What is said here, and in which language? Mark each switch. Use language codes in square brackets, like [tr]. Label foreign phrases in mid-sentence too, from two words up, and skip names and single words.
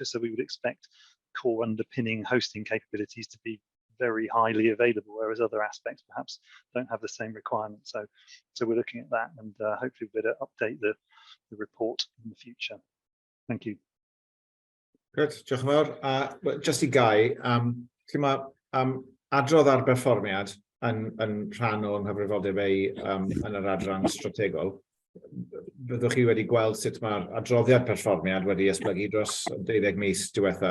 [en] So we would expect core underpinning hosting capabilities to be very highly available, whereas other aspects perhaps don't have the same requirements. So we're looking at that, and hopefully we'll be able to update the report in the future. Thank you. Good, [cy] diolch yn fawr. Just I Guy, lle mae adrodd ar berfformiad yn rhan o'n nghyfrifoldeb ei yn yr adran strategol. Byddwch chi wedi gweld sut mae'r adroddiad perfformiad wedi esblygu dros 12 mis diwethaf.